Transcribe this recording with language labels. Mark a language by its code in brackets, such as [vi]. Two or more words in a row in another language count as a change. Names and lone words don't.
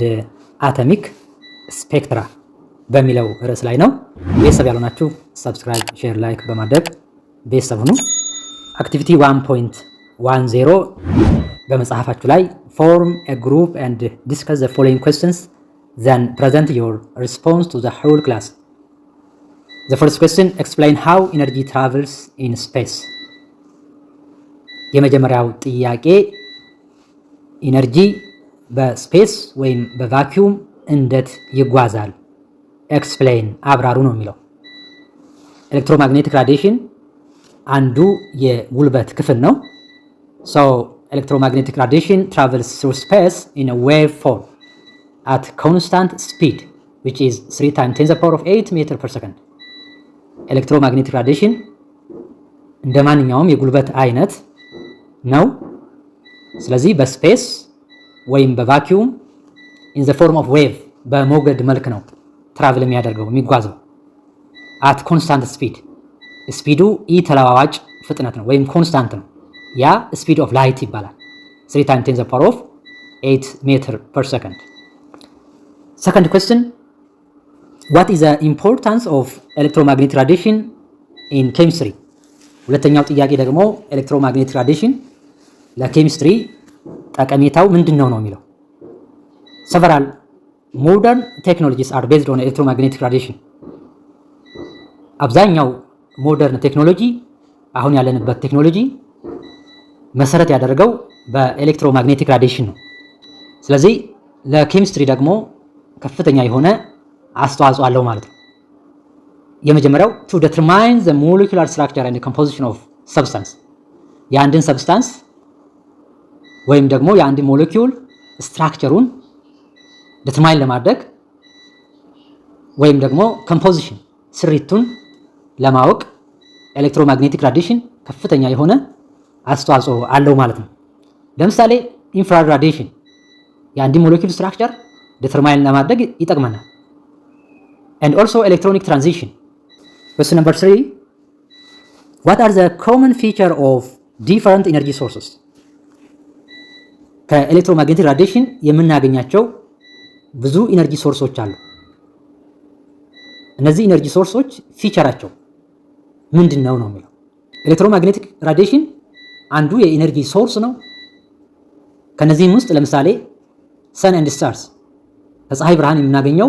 [am] አቶሚክ ስፔክትራ በሚለው ርዕስ ላይ ነው። ቤተሰብ ያልሆናችሁ ሰብስክራይብ፣ ሼር፣ ላይክ በማድረግ ቤተሰብ ሁኑ። አክቲቪቲ 1.10 በመጽሐፋችሁ ላይ [en] form a group and discuss the following questions then present your response to the whole class። The first question, explain how energy travels in space. [am] የመጀመሪያው ጥያቄ ኢነርጂ በስፔስ ወይም በቫኪዩም እንዴት ይጓዛል? ኤክስፕሌን አብራሩ ነው የሚለው። ኤሌክትሮማግኔቲክ ራዲዬሽን አንዱ የጉልበት ክፍል ነው። [en] So electromagnetic radiation travels through space in a wave form at constant speed which is 3 times 10 to the power of 8 meters per second. electromagnetic radiation [am] እንደ ማንኛውም የጉልበት አይነት ነው። ስለዚህ በስፔስ ወይም በቫኪዩም [en] in the form of wave [am] በሞገድ መልክ ነው ትራቭል የሚያደርገው የሚጓዘው። [en] at constant speed [am] ስፒዱ ኢ ተለዋዋጭ ፍጥነት ነው ወይም ኮንስታንት ነው። ያ [en] speed of light [am] ይባላል። [en] 3 times 10 to the power of 8 meters per second. Second question, what is the importance of electromagnetic radiation in chemistry? [am] ሁለተኛው ጥያቄ ደግሞ [en] electromagnetic radiation [am] ለኬሚስትሪ ጠቀሜታው ምንድነው ነው የሚለው። [en] several modern technologies are based on electromagnetic radiation. [am] አብዛኛው [en] modern technology [am] አሁን ያለንበት ቴክኖሎጂ መሰረት ያደረገው በኤሌክትሮማግኔቲክ ራዲዬሽን ነው። ስለዚህ ለኬሚስትሪ ደግሞ ከፍተኛ የሆነ አስተዋጽኦ አለው ማለት ነው። የመጀመሪያው [en] to determine the molecular structure and the composition of substance [am] የአንድን ሰብስታንስ ወይም ደግሞ የአንድ ሞለኪውል ስትራክቸሩን ዲተርማይን ለማድረግ ወይም ደግሞ ኮምፖዚሽን ስሪቱን ለማወቅ [en] electromagnetic radiation [am] ከፍተኛ የሆነ አስተዋጽኦ አለው ማለት ነው። ለምሳሌ [en] infrared radiation [am] የአንድ ሞለኪውል ስትራክቸር ዲተርማይን ለማድረግ ይጠቅመናል። [en] And also electronic transition. Question number 3. What are the common feature of different energy sources? [am] ከኤሌክትሮማግኔቲክ ራዲዬሽን የምናገኛቸው ብዙ [en] energy sources [am] አሉ። እነዚህ [en] energy sources [am] ፊቸራቸው ምንድነው ነው የሚለው። [en] electromagnetic radiation [am] አንዱ የኢነርጂ ሶርስ ነው። ከነዚህም ውስጥ ለምሳሌ [en] sun and stars [am] ከፀሐይ ብርሃን የምናገኘው